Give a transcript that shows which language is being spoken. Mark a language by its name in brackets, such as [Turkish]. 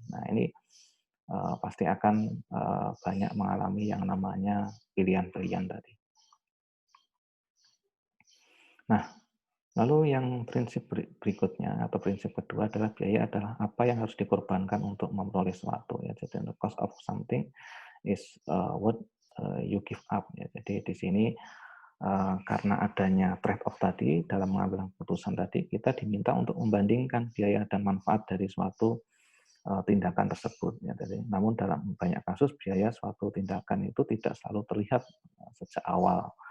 [Indonesian] Nah, ini pasti akan banyak mengalami yang namanya pilihan-pilihan tadi. Nah, lalu yang prinsip berikutnya atau prinsip kedua adalah biaya adalah apa yang harus dikorbankan untuk memperoleh sesuatu ya. [English] Jadi the cost of something is what you give up ya. [Indonesian] Jadi di sini karena adanya trade-off tadi dalam mengambil keputusan tadi, kita diminta untuk membandingkan biaya dan manfaat dari suatu tindakan tersebut. Ya. Jadi, namun dalam banyak kasus biaya suatu tindakan itu tidak selalu terlihat sejak awal.